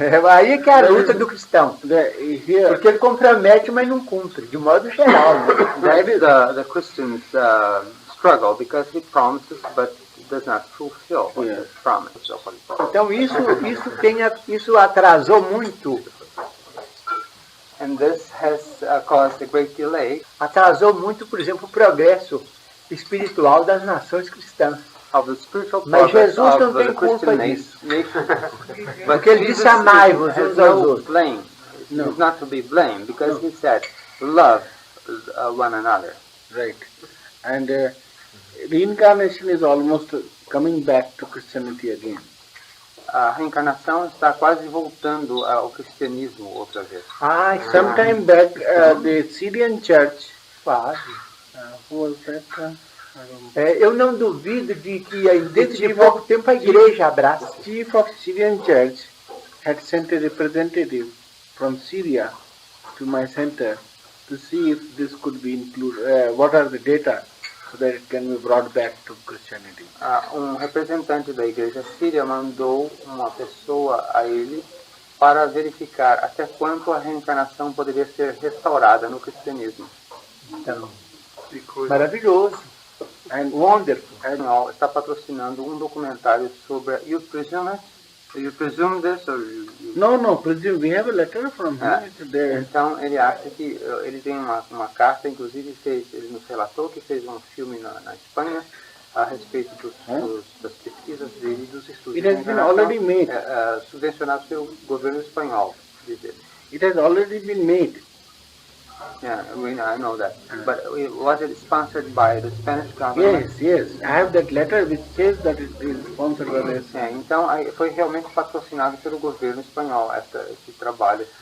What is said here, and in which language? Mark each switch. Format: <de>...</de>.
<pt>Aí que é a luta do cristão. Porque ele compromete, mas não cumpre, de modo geral.</pt> <en>That's the Christian's struggle, because he promises but does not fulfill his promise.</en> <pt>Então isso atrasou muito.</pt> <en>And this has caused a great delay.</en> <pt>Atrasou muito, por exemplo, o progresso espiritual das nações cristãs. Mas Jesus não tem culpa disso. Porque ele disse amai-vos uns aos outros.</pt> <en>He's not to be blamed, because he said love one another. Right. And reincarnation is almost coming back to Christianity again.</en> <pt>A reencarnação está quase voltando ao cristianismo outra vez.</pt> <en>Sometime back, the Syrian church, who was that?</en> <pt>Eu não duvido de que dentro de pouco tempo a igreja abraça.</pt> <en>The chief of Syrian church had sent a representative from Syria to my center to see if this could be included, what are the data so that it can be brought back to Christianity.</en> <pt>Representante da igreja síria mandou uma pessoa a ele para verificar até quanto a reencarnação poderia ser restaurada no cristianismo. Então, maravilhoso.</pt> <en>And wonderful.</en> <pt>Canal está patrocinando um documentário sobre</pt> <en>You presume this or No, presume. We have a letter from him.</en> <pt>Então ele acha que ele tem uma carta, inclusive ele nos relatou que fez um filme na Espanha a respeito das pesquisas dele e dos estudos.</pt> <en>It has been already made.</en> <pt>Subvencionados pelo governo espanhol, diz ele.</pt> <en>It has already been made. Yeah, I know that. But was it sponsored by the Spanish government? Yes. I have that letter which says that it is sponsored by the</en> <pt>Então foi realmente patrocinado pelo governo espanhol esse trabalho.</pt>